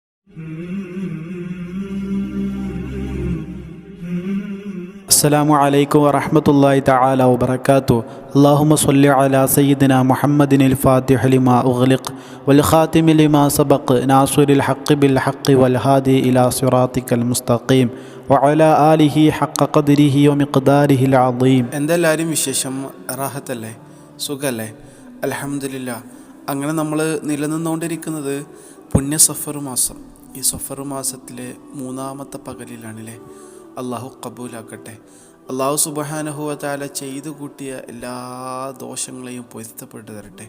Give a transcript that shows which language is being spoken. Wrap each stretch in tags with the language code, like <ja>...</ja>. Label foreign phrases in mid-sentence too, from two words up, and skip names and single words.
<ar>السلام عليكم ورحمة الله تعالى وبركاته. اللهم صل على سيدنا محمد الفاتح لما أغلق والخاتم لما سبق ناصر الحق بالحق والهادي إلى صراطك المستقيم وعلى آله حق قدره ومقداره العظيم.</ar> <ml>എന്തെല്ലാവരും വിശേഷം? റാഹത്തല്ലേ? സുഖല്ലേ? അൽഹംദുലില്ലാ. അങ്ങനെ നമ്മൾ നിലനിന്നുകൊണ്ടിരിക്കുന്നത് പുണ്യ സഫർ മാസം. ഈ സഫർ മാസത്തിലെ 3-ാമത്തെ പകലിലാണല്ലേ. അള്ളാഹു കബൂലാക്കട്ടെ.</ml> <ar>الله سبحانه وتعالى</ar> <ml>ചെയ്തു കൂട്ടിയ എല്ലാ ദോഷങ്ങളെയും പൊരുത്തപ്പെട്ടു തരട്ടെ.</ml>